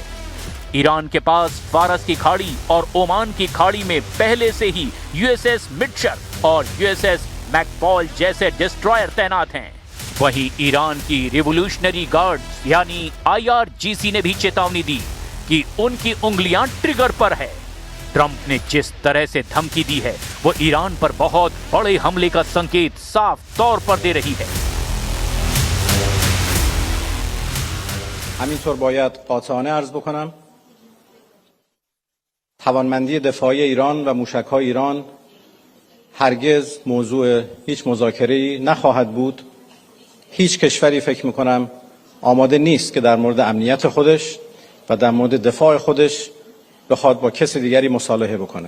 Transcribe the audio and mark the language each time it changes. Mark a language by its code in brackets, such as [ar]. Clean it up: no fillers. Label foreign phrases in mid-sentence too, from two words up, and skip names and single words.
[hi] ईरान के पास फारस की खाड़ी और ओमान की खाड़ी में पहले से ही यूएसएस मिटशर और यूएसएस मैकपॉल जैसे डिस्ट्रॉयर तैनात हैं। वहीं ईरान की रिवोल्यूशनरी गार्ड्स यानी IRGC ने भी चेतावनी दी कि उनकी उंगलियां ट्रिगर पर है। ट्रंप ने जिस तरह से धमकी दी है वो ईरान पर बहुत बड़े हमले का संकेत साफ तौर पर दे रही है। [fa] همینطور باید قاطعانه عرض بکنم توانمندی دفاعی ایران و موشک‌های ایران هرگز موضوع هیچ مذاکره‌ای نخواهد بود. هیچ کشوری فکر می‌کنم آماده نیست که در مورد امنیت خودش و در مورد دفاع خودش بخواد با کسی دیگری مصالحه بکنه.